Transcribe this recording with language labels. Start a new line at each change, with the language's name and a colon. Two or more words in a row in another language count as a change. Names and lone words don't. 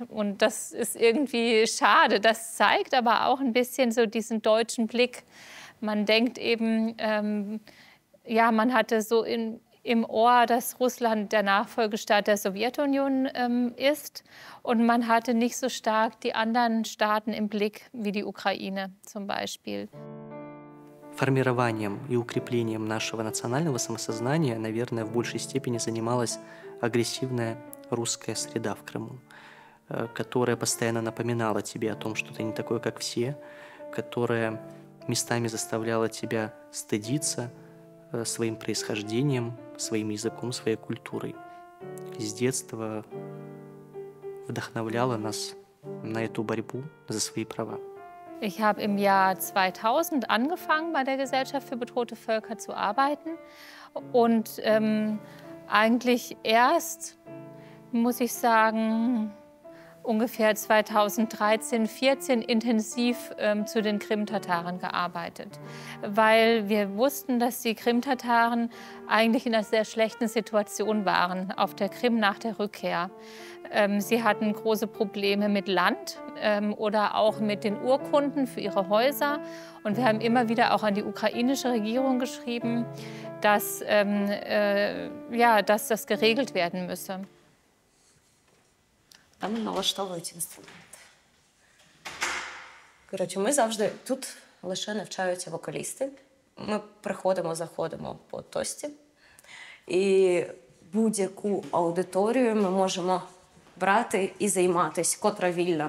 German: Und das ist irgendwie schade. Das zeigt aber auch ein bisschen so diesen deutschen Blick. Man denkt eben, ja, man hatte so im Ohr, dass Russland der Nachfolgestaat der Sowjetunion ist. Und man hatte nicht so stark die anderen Staaten im Blick, wie die Ukraine zum Beispiel.
Russian: Формированием и укреплением нашего национального самосознания, наверное, в большей степени занималась агрессивная русская среда в Крыму, которая постоянно напоминала тебе о том, что ты не такой, как все, которая местами заставляла тебя стыдиться своим происхождением, своим языком, своей культурой. С детства вдохновляла нас на эту борьбу за свои права.
German: Ich habe im Jahr 2000 angefangen, bei der Gesellschaft für bedrohte Völker zu arbeiten. Und eigentlich erst, muss ich sagen, ungefähr 2013, 2014 intensiv zu den Krim-Tataren gearbeitet. Weil wir wussten, dass die Krim-Tataren eigentlich in einer sehr schlechten Situation waren auf der Krim nach der Rückkehr. Sie hatten große Probleme mit Land oder auch mit den Urkunden für ihre Häuser. Und wir haben immer wieder auch an die ukrainische Regierung geschrieben, dass, dass das geregelt werden müsse.
Ukrainian: Там налаштовують інструмент. Коротше, ми завжди тут лише навчаються вокалісти. Ми приходимо, заходимо по тості. І будь-яку аудиторію ми можемо брати і займатися, котра вільна.